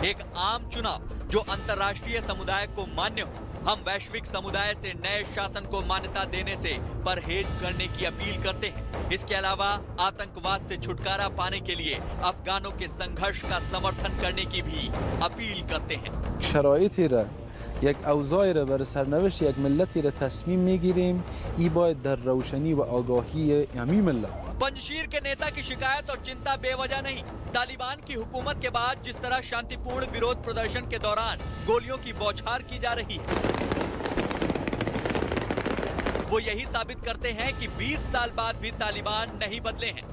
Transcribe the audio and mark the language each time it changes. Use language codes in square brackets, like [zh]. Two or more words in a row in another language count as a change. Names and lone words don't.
[hi] एक आम चुनाव जो अंतर्राष्ट्रीय समुदाय को मान्य हो। हम वैश्विक समुदाय से नए शासन को मान्यता देने से परहेज करने की अपील करते हैं। इसके अलावा आतंकवाद से छुटकारा पाने के लिए अफगानों के संघर्ष का समर्थन करने की भी अपील करते हैं। [fa] شرایطی را یک اوضاعی را برای سرنوشت یک ملتی را تصمیم میگیریم ای باید در روشنی و آگاهی همین ملت. [hi] पंजशीर के नेता की शिकायत और चिंता बेवजह नहीं। तालिबान की हुकूमत के बाद जिस तरह शांतिपूर्ण विरोध प्रदर्शन के दौरान गोलियों की बौछार की जा रही है, वो यही साबित करते हैं कि 20 साल बाद भी तालिबान नहीं बदले हैं।